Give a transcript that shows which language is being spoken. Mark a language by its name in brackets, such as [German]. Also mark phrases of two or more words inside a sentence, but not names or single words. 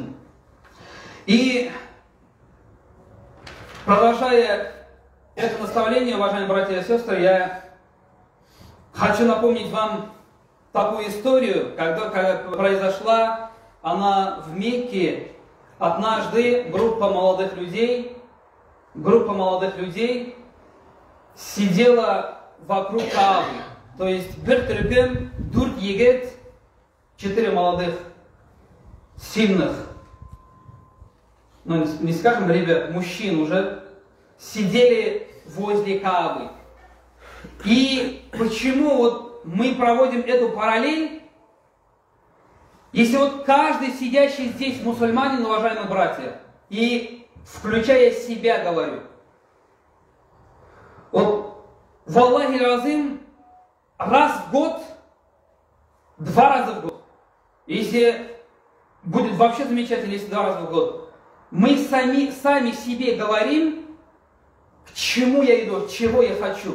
[Russian] И продолжая это наставление, уважаемые братья и сестры, я хочу напомнить вам такую историю, когда произошла она в Мекке. Однажды группа молодых людей сидела вокруг Каабы. То есть [Kazakh] бір түркім, [Tatar] дүрт егет, [Russian] 4 молодых, сильных, ну не скажем ребят, мужчин уже, сидели возле Каабы. И почему вот мы проводим эту параллель? Если вот каждый сидящий здесь мусульманин, уважаемые братья, и включая себя говорю, вот валлахи разым, раз в год, 2 раза в год, если будет вообще замечательно, если 2 раза в год, мы сами себе говорим, к чему я иду, чего я хочу.